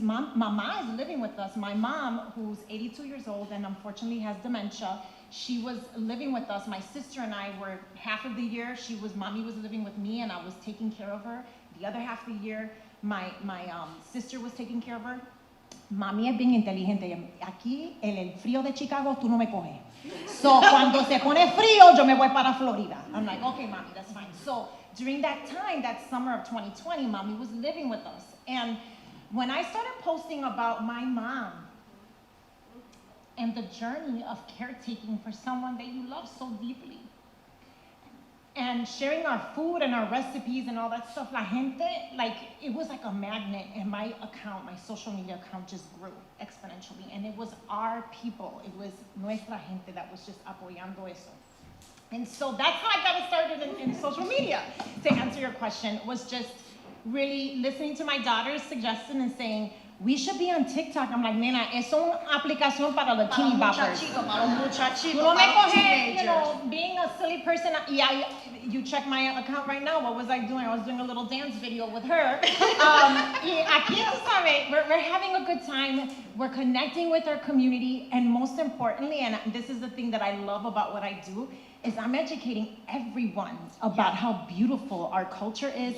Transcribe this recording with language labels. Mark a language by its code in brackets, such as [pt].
[en] Mama is living with us. My mom, who's 82 years old and unfortunately has dementia, she was living with us. My sister and I were half of the year. Mommy was living with me and I was taking care of her. The other half of the year, my sister was taking care of her. [es] Mami es bien inteligente. Aquí, en el frío de Chicago, tú no me coges. So, cuando se pone frío, yo me voy para Florida. [en] I'm like, okay, Mami, that's fine. So, during that time, that summer of 2020, Mami was living with us. And when I started posting about my mom and the journey of caretaking for someone that you love so deeply, and sharing our food and our recipes and all that stuff, [es] la gente, [en] like, it was like a magnet, and my account, my social media account just grew exponentially, and it was our people, it was [es] nuestra gente [en] that was just [es] apoyando eso. [en] And so that's how I got started in social media. To answer your question, was just really listening to my daughter's suggestion and saying, we should be on TikTok. I'm like, [es] nena, es una aplicación para los teeny boppers. Para los muchachitos, Tú no me para los [en] coges, you know, teenagers. being a silly person. You check my account right now. What was I doing? I was doing a little dance video with her. [es] Y aquí, tú sabes, [en] we're having a good time. We're connecting with our community. And most importantly, and this is the thing that I love about what I do, is I'm educating everyone about how beautiful our culture is,